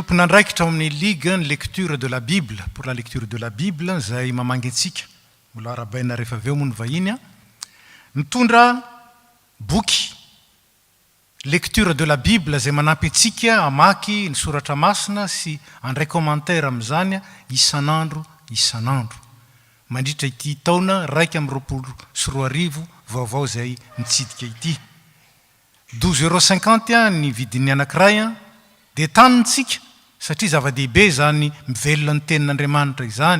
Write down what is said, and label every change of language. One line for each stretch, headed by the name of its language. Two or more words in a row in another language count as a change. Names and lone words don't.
Malagasy: tompon'andraikitra ao amin'ny
French: ligue ny lecture de la Bible pour la lecture de la Bible
Malagasy: zay mamangy antsika mbola arabaina rehefa avy eo moa ny vahiny a mitondra boky
French: lecture de la Bible
Malagasy: zay manampy antsika amaky ny soratra masina sy andray commentaire amin'izany isan'andro mandritra ity taona 2024 vaovao zay mitsidika ity 12,50 € ny vidin'ny anankiray dia tanitsika satria zava-dehibe zany mivelona ny tenin'Andriamanitra izany.